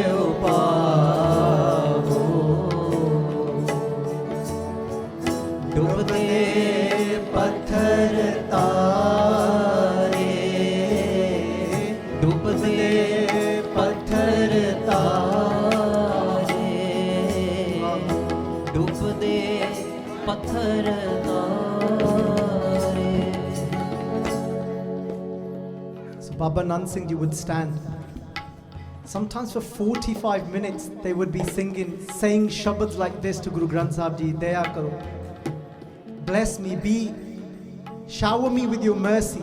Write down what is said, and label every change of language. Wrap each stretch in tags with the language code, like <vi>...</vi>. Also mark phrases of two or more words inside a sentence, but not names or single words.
<pa>ਉਪਾਵੋ ਡੁਬ ਦੇ ਪੱਥਰ ਤਾਰੇ ਡੁਬ ਦੇ ਪੱਥਰ ਤਾਰੇ ਡੁਬ ਦੇ ਪੱਥਰ ਤਾਰੇ</pa> <en>So Baba Nand Singh Ji would stand. Sometimes for 45 minutes they would be saying shabads like this to Guru Granth Sahib Ji.</en> <pa>ਦਇਆ ਕਰੋ.</pa> <en>Bless me, shower me with your mercy.</en>